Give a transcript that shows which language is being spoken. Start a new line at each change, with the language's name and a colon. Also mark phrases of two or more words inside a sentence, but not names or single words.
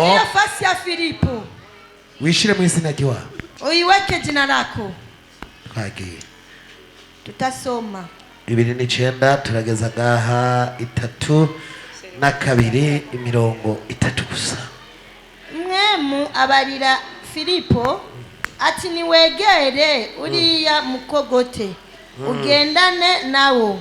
Swahili: nafasi ya Filipo,
Rundi: wishire mu izina ry'iwawe,
Swahili: uiweke jina lako.
Rundi: twagiye tutasoma 29 turageza ngaha 3:2 imirongo 3 gusa. Mwemu abarira Filipo ati niwegere uriya mukogote ugendane nawo.